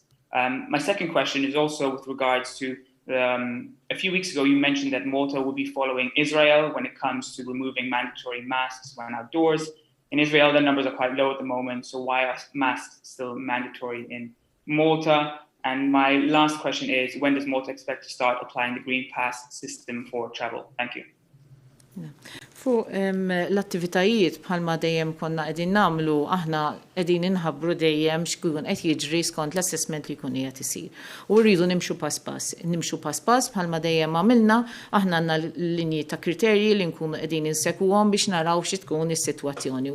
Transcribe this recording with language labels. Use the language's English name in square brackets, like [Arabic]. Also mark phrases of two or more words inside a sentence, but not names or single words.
[English] My second question is also with regards to a few weeks ago, you mentioned that Malta will be following Israel when it comes to removing mandatory masks when outdoors. In Israel, the numbers are quite low at the moment, so why are masks still mandatory in Malta? And my last question is, when does Malta expect to start applying the Green Pass system for travel? Thank you. [Maltese] Fuq l-attivitajiet bħalma dejjem konna qegħdin nagħmlu aħna qegħdin inħabbru dejjem x'kun qed jiġri skont l-assessment li jkun qiegħed isir. U rridu nimxu pass pass. Nimxu pass pass bħalma dejjem għamilna aħna għandna linji ta' kriterji li nkunu qegħdin insegwhom biex naraw xi tkun is-sitwazzjoni.